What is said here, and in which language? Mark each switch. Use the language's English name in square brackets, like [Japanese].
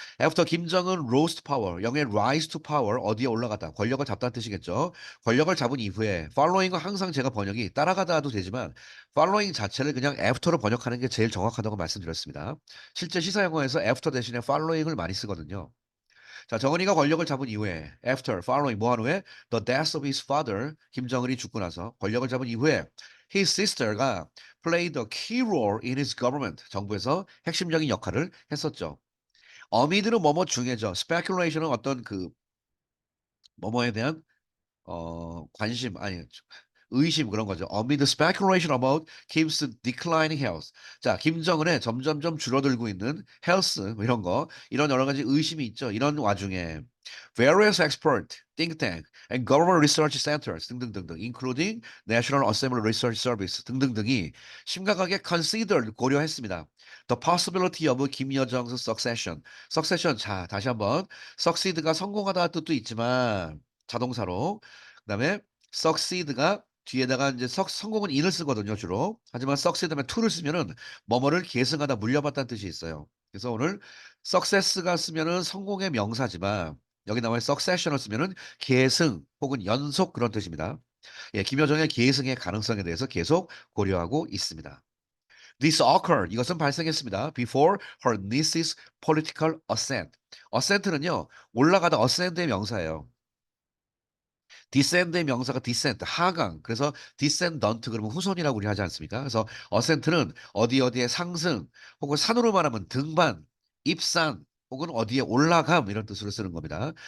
[English] After 김정은 rose to power, 영의 rise to power [Korean] 어디에 올라갔다. 권력을 잡다는 뜻이겠죠. 권력을 잡은 이후에 following은 항상 제가 번역이 따라가다도 되지만 following 자체를 그냥 after로 번역하는 게 제일 정확하다고 말씀드렸습니다. 실제 시사 영어에서 after 대신에 following을 많이 쓰거든요. 자, 정은이가 권력을 잡은 이후에 after, following 뭐 한 후에 [English] the death of his father [Korean] 김정은이 죽고 나서 권력을 잡은 이후에 [English] his sister가 played a key role in his government [Korean] 정부에서 핵심적인 역할을 했었죠. 어미들은 뭐뭐 중에죠. speculation은 어떤 그 뭐뭐에 대한 관심 아니 의심 그런 거죠. [English] Amid speculation about Kim's declining health. [Korean] 자, 김정은의 점점점 줄어들고 있는 health 뭐 이런 거 이런 여러 가지 의심이 있죠. 이런 와중에 [English] various expert, think tank, and government research centers [Korean] 등등등등, [English] including National Assembly Research Service [Korean] 등등등이 심각하게 considered 고려했습니다. [English] The possibility of 김여정's succession. [Korean] succession 자 다시 한번 succeed가 성공하다 뜻도 있지만 자동사로 그다음에 succeed가 뒤에다가 이제 성공은 in을 쓰거든요, 주로. 하지만 succeed 다음에 to를 쓰면은 뭐뭐를 계승하다 물려받다는 뜻이 있어요. 그래서 오늘 success가 쓰면은 성공의 명사지만 여기 나와 있는 succession을 쓰면은 계승 혹은 연속 그런 뜻입니다. 예, 김여정의 계승의 가능성에 대해서 계속 고려하고 있습니다. [English] This occurred. [Korean] 이것은 발생했습니다. [English] Before her niece's political ascent. [Korean] ascent는요, 올라가다 ascend의 명사예요. descend의 명사가 descend, 하강. 그래서 descendant 그러면 후손이라고 우리 하지 않습니까? 그래서 ascent는 어디에 상승 혹은 산으로 말하면 등반, 입산 혹은 어디에 올라감 이런 뜻으로 쓰는 겁니다.